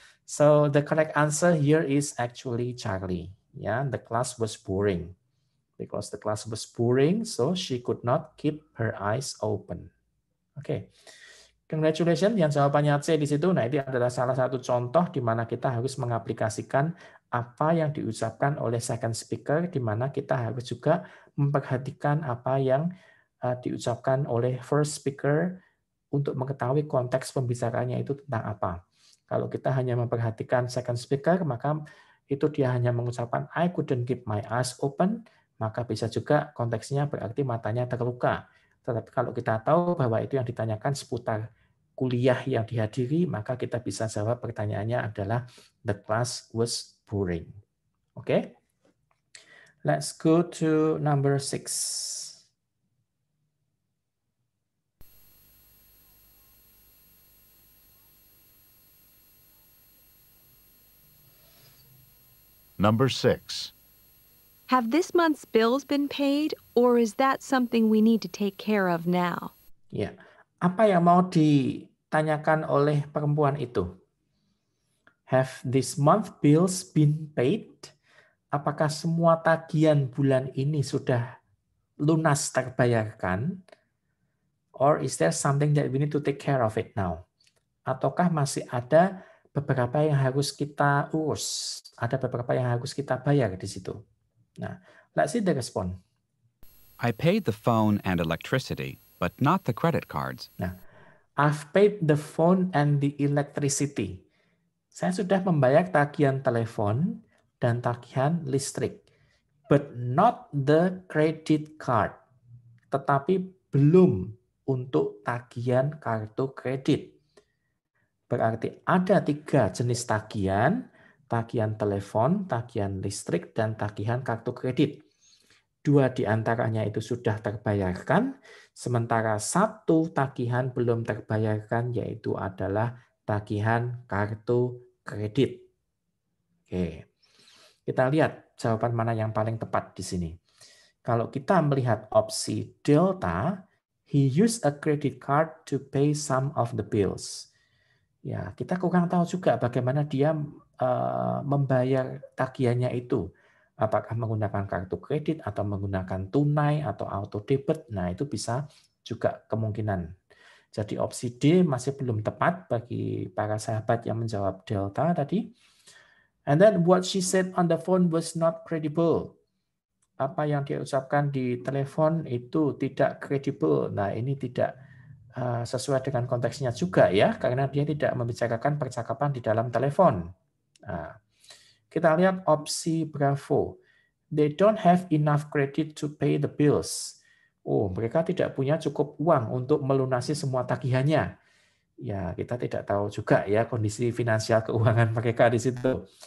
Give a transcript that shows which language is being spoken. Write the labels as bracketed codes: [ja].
[en] So the correct answer here is actually Charlie. Ya, the class was boring. Because the class was boring, so she could not keep her eyes open. [id] Oke. [en] Okay. Congratulations, [id] yang jawabannya C di situ. Nah, ini adalah salah satu contoh di mana kita harus mengaplikasikan apa yang diucapkan oleh second speaker, di mana kita harus juga memperhatikan apa yang diucapkan oleh first speaker untuk mengetahui konteks pembicaraannya itu tentang apa. Kalau kita hanya memperhatikan second speaker, maka itu dia hanya mengucapkan [en] I couldn't keep my eyes open, [id] maka bisa juga konteksnya berarti matanya terluka. Tetapi kalau kita tahu bahwa itu yang ditanyakan seputar kuliah yang dihadiri, maka kita bisa jawab pertanyaannya adalah [en] the class was boring. Oke? Okay? Let's go to number 6. Number 6. Have this month's bills been paid, or is that something we need to take care of now? [id] Ya, apa yang mau ditanyakan oleh perempuan itu? [en] Have this month bills been paid? [id] Apakah semua tagihan bulan ini sudah lunas terbayarkan? [en] Or is there something that we need to take care of it now? [id] Ataukah masih ada beberapa yang harus kita urus? Ada beberapa yang harus kita bayar di situ. [en] Nah, let's see the response. I paid the phone and electricity, but not the credit cards. Nah, I've paid the phone and the electricity. [id] Saya sudah membayar tagihan telepon dan tagihan listrik, [en] but not the credit card. [id] Tetapi belum untuk tagihan kartu kredit. Berarti ada 3 jenis tagihan telepon, tagihan listrik, dan tagihan kartu kredit. 2 di antaranya itu sudah terbayarkan, sementara 1 tagihan belum terbayarkan, yaitu adalah tagihan kartu kredit. Oke, kita lihat jawaban mana yang paling tepat di sini. Kalau kita melihat opsi delta, [en] he used a credit card to pay some of the bills. [id] Ya, kita kurang tahu juga bagaimana dia membayar tagihannya itu. Apakah menggunakan kartu kredit atau menggunakan tunai atau auto debit. Nah, itu bisa juga kemungkinan. Jadi opsi D masih belum tepat bagi para sahabat yang menjawab delta tadi. [en] And then what she said on the phone was not credible. [id] Apa yang dia ucapkan di telepon itu tidak kredibel. Nah, ini tidak sesuai dengan konteksnya juga ya, karena dia tidak membicarakan percakapan di dalam telepon. Nah, kita lihat opsi Bravo. [en] They don't have enough credit to pay the bills. [id] Oh, mereka tidak punya cukup uang untuk melunasi semua tagihannya. Ya, kita tidak tahu juga ya kondisi finansial keuangan mereka di situ.